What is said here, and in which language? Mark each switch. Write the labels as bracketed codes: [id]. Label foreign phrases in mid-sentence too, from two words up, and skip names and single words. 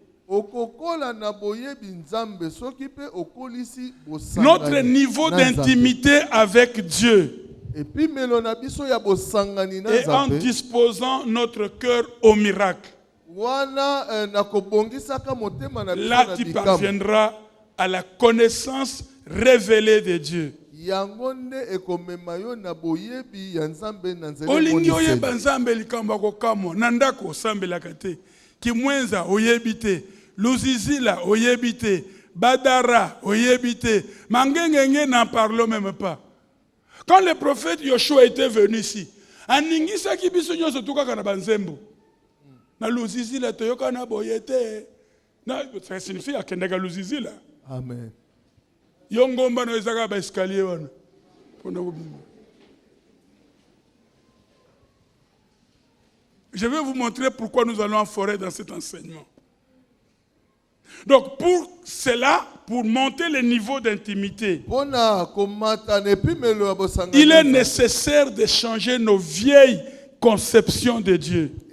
[fr] Notre niveau d'intimité avec Dieu et en disposant notre cœur au miracle. Là, tu parviendras à la connaissance révélée de Dieu. [ln] Luzizila oyebite, Badara oyebite, Mangengenge [fr] n'en parlons même pas. Quand le prophète Yoshua était venu ici, [ln] Aningisa ki biso nyoso tuka kana banzembo. Na Luzizila toyoka na boyete. Na [fr] ça signifie [ln] akendeka Luzizila. Amen. Yongomba no ezaka ba escalier wana. [fr] Je vais vous montrer pourquoi nous allons en forêt dans cet enseignement. Donc pour cela, pour monter le niveau d'intimité, il est nécessaire de changer nos vieilles conceptions de Dieu.